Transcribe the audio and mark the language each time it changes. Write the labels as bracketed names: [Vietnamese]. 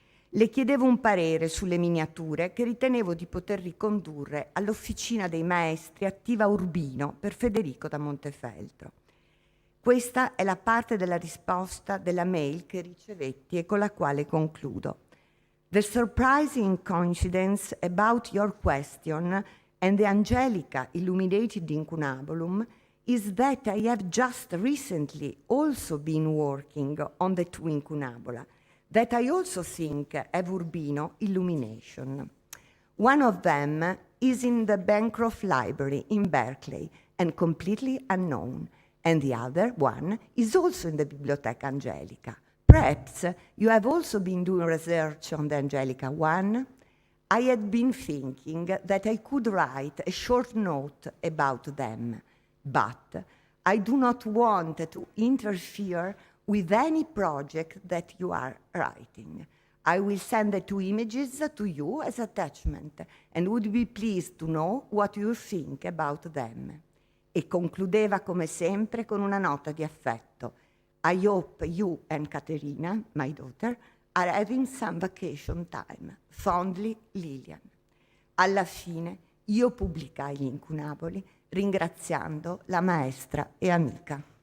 [Italian] Le chiedevo un parere sulle miniature che ritenevo di poter ricondurre all'Officina dei Maestri attiva a Urbino per Federico da Montefeltro. Questa è la parte della risposta della mail che ricevetti e con la quale concludo. [English] The surprising coincidence about your question and the Angelica illuminated incunabulum is that I have just recently also been working on the two incunabula that I also think have Urbino illumination. One of them is in the Bancroft Library in Berkeley and completely unknown, and the other one is also in the Biblioteca Angelica. Perhaps you have also been doing research on the Angelica one? I had been thinking that I could write a short note about them, but I do not want to interfere with any project that you are writing. I will send the two images to you as attachment and would be pleased to know what you think about them. [Italian] E concludeva come sempre con una nota di affetto. [English] I hope you and Caterina, my daughter, are having some vacation time. Fondly, Lilian. [Italian] Alla fine io pubblicai gli incunaboli ringraziando la maestra e amica.